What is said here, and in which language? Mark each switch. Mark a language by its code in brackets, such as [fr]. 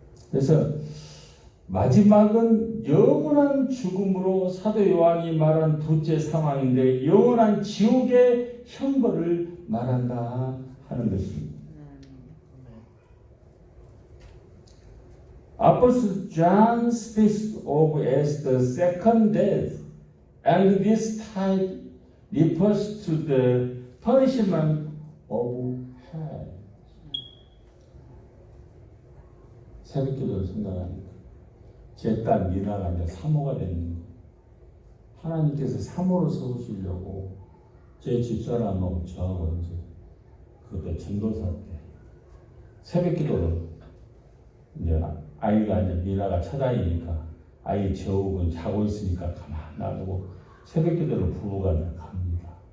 [ko] 그래서 마지막은 영원한 죽음으로 사도 요한이 말한 둘째 상황인데 영원한 지옥의 형벌을 말한다 하는 것입니다. [en] Apostle John speaks of as the second death, and this type refers to the punishment of hell. [ko] 새벽기도를 생각하니까 제 딸 미나가 이제 사모가 됐는데 하나님께서 사모를 세우시려고 제 집사람하고 저하고 이제 그때 전도사 때 새벽기도를 이제 아이가 이제 미나가 쳐다니니까 아이 저욱은 자고 있으니까 가만 놔두고 새벽기도를 부부가 갑니다.